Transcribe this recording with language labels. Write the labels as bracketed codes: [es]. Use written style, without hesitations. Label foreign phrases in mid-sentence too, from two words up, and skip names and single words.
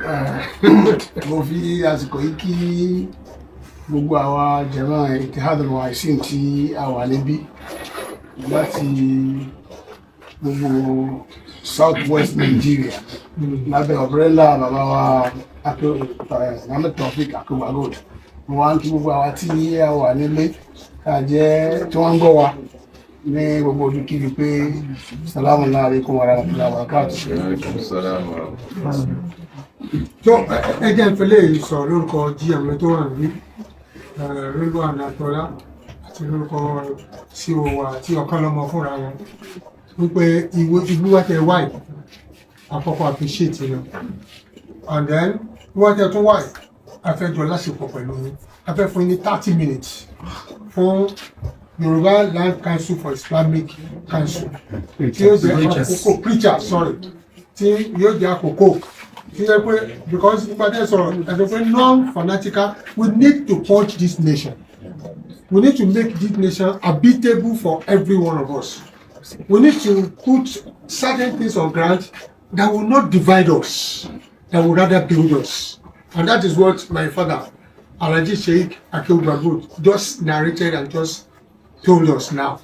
[yo] Mo fi àsìkò yìí kí gbogbo àwa jàmáà Ittihad al-YLCIP tí a wà níbí láti gbogbo Southwest Nigeria lábẹ́ umbrella bàbá wa Mohammed Taofeek Akewagold. Mo wá ń kí gbogbo àwa tí a wà nílé ká jẹ́ tí wọ́n ń gbọ́ wa ní gbogbo olùkíri pé [ar] سلام عليكم و رحمة الله و بركاته. [yo] So ẹ jẹ́ ìfẹ́lẹ́ sọ lórúkọ GM tó wà níbí, Olubadan àti lórúkọ CEO wa àti Okanlomo fúnra wọn, wípé ìlú wa tẹ wáì àkọ́kọ́ appreciate lọ, [en] and then [yo] wọ́n tẹ tún wáì afẹ́jọ lásìkò pẹ̀lú yín, afẹ́ fún yín ní 30 minutes fún Yorubaland Council for Islamic Council tí yóò jẹ́ àkókò preacher tí yóò jẹ́ àkókò tí yẹ pé because nípa tẹ́ sọ̀rọ̀ ẹ̀sọ́ pé [en] non-fanatical, we need to purge this nation. We need to make this nation habitable for every one of us. We need to put certain things on ground that will not divide us, that will rather build us. And that is what my father, Ilaji Sheikh Akewagold, just narrated and just told us now.